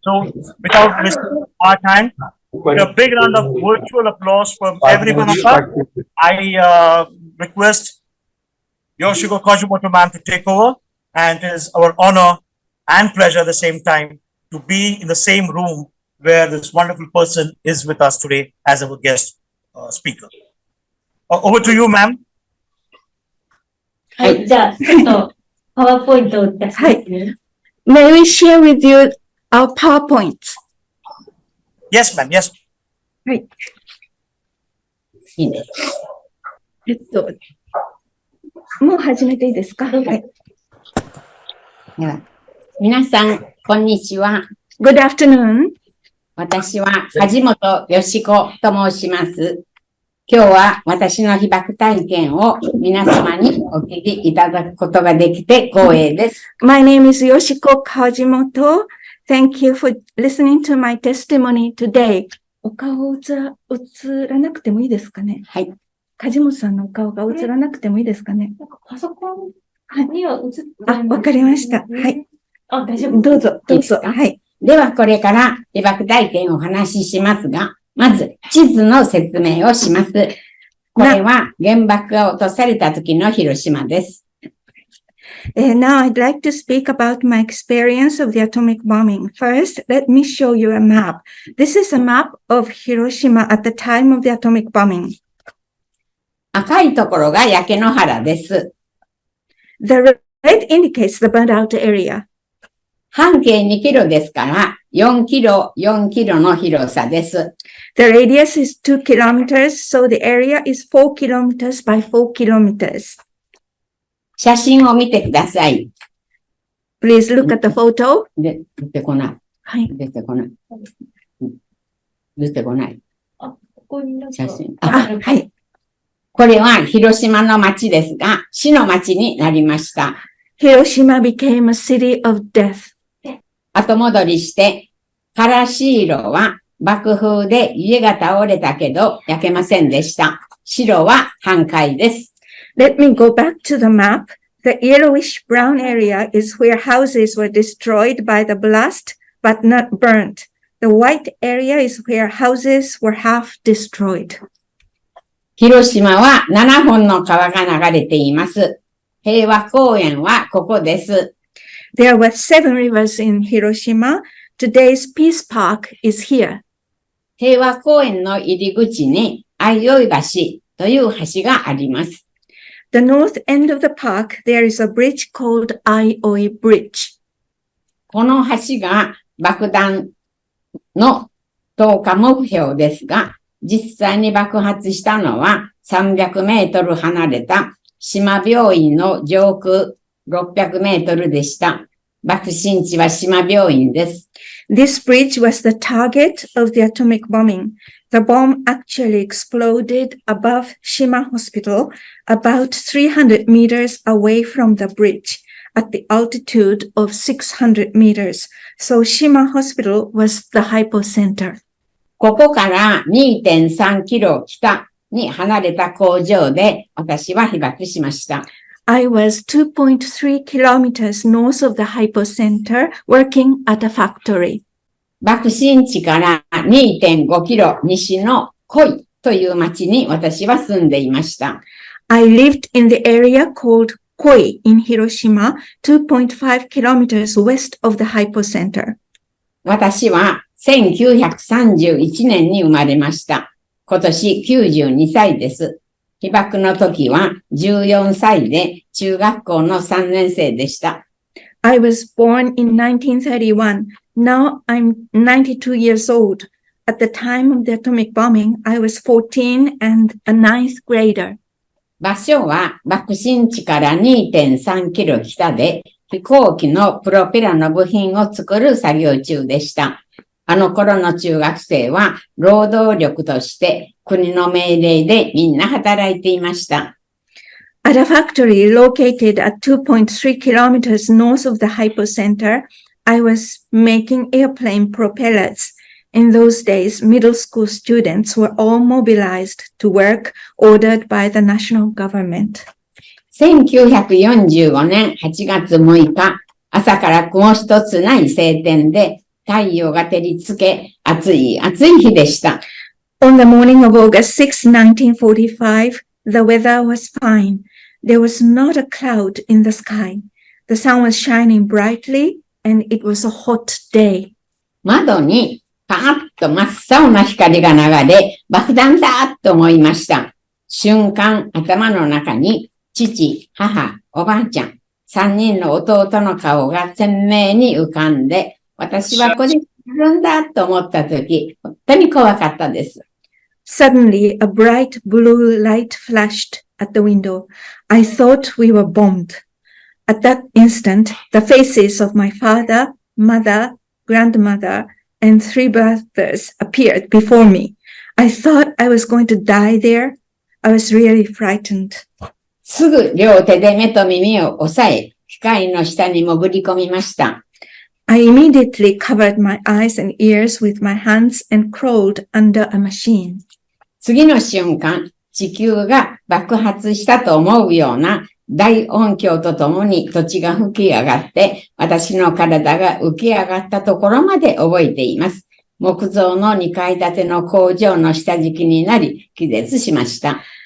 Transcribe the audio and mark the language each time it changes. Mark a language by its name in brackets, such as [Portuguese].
[English] So without wasting our time, with a big round of virtual applause from everyone of us, I request Yoshiko Kojimoto ma'am to take over, and it is our honor and pleasure at the same time to be in the same room where this wonderful person is with us today as our guest speaker. Over to you, ma'am. [Japanese] はい、じゃあ、ちょっと、パワーポイントを出しますね。 [English] May we share with you our PowerPoint? Yes, ma'am. Yes. [Japanese] はい。いいね。もう始めていいですか？はい。では、皆さん、こんにちは。 [English] Good afternoon. [Japanese] 私は、梶本よしこと申します。今日は私の被爆体験を皆様にお聞きいただくことができて光栄です。 [English] My name is Yoshiko Kajimoto. Thank you for listening to my testimony today. [Japanese] お顔映らなくてもいいですかね？はい。梶本さんのお顔が映らなくてもいいですかね？パソコンには映ってない。わかりました。はい。大丈夫。どうぞ。はい。では、これから被爆体験をお話ししますが、まず、地図の説明をします。これは原爆が落とされた時の広島です。 [English] Now I'd like to speak about my experience of the atomic bombing. First, let me show you a map. This is a map of Hiroshima at the time of the atomic bombing. [Japanese] 赤いところが焼け野原です。 [English] The red indicates the burned out area. [Japanese] 半径2キロですから、4キロの広さです。 [English] The radius is 2 kilometers, so the area is 4 kilometers by 4 kilometers. [Japanese] 写真を見てください。 [English] Please look at the photo. [Japanese] 出てこない。はい。出てこない。ここになんか写真。はい。これは広島の町ですが、死の町になりました。 [English] Hiroshima became a city of death. [Japanese] 後戻りして、からし色は爆風で家が倒れたけど焼けませんでした。白は半壊です。 [English] Let me go back to the map. The yellowish brown area is where houses were destroyed by the blast, but not burnt. The white area is where houses were half destroyed. [Japanese] 広島は7本の川が流れています。平和公園はここです。 [English] There were 7 rivers in Hiroshima. Today's Peace Park is here. [Japanese] 平和公園の入り口に相生橋という橋があります。 [English] The north end of the park, there is a bridge called Aioi Bridge. [Japanese] この橋が爆弾の投下目標ですが、実際に爆発したのは300メートル離れた島病院の上空600メートルでした。爆心地は島病院です。 [English] This bridge was the target of the atomic bombing. The bomb actually exploded above Shima Hospital, about 300 meters away from the bridge, at the altitude of 600 meters. So Shima Hospital was the hypocenter. [Japanese] ここから 2.3 キロ北に離れた工場で私は被爆しました。 [English] I was 2.3 kilometers north of the hypocenter working at a factory. [Japanese] 爆心地から 2.5 キロ西の濃いという町に私は住んでいました。 [English] I lived in the area called Koi in Hiroshima, 2.5 kilometers west of the hypocenter. [Japanese] 私は1931年に生まれました。今年92歳です。被爆の時は14歳で中学校の3年生でした。 [English] I was born in 1931. Now I'm 92 years old. At the time of the atomic bombing, I was 14 and a ninth grader. [Japanese] 場所は爆心地から 2.3 キロ北で飛行機のプロペラの部品を作る作業中でした。あの頃の中学生は労働力として国の命令でみんな働いていました。 [English] At a factory located at 2.3 kilometers north of the hypocenter, I was making airplane propellers. In those days, middle school students were all mobilized to work ordered by the national government. [Japanese] 1945年8月6日、朝から雲一つない晴天で太陽が照りつけ、暑い日でした。 [English] On the morning of August 6, 1945, the weather was fine. There was not a cloud in the sky. The sun was shining brightly, and it was a hot day. [Japanese] 窓にパーッと真っ青な光が流れ、爆弾だと思いました。瞬間、頭の中に父、母、おばあちゃん、3人の弟の顔が鮮明に浮かんで、私はこれやるんだと思ったとき、本当に怖かったです。 [English] Suddenly, a bright blue light flashed at the window. I thought we were bombed. At that instant, the faces of my father, mother, grandmother, and 3 brothers appeared before me. I thought I was going to die there. I was really frightened. [Japanese] すぐ両手で目と耳を押さえ、機械の下に潜り込みました。 [English] I immediately covered my eyes and ears with my hands and crawled under a machine. [Japanese] 次の瞬間、地球が爆発したと思うような大音響とともに土地が吹き上がって、私の体が浮き上がったところまで覚えています。木造の2階建ての工場の下敷きになり、気絶しました。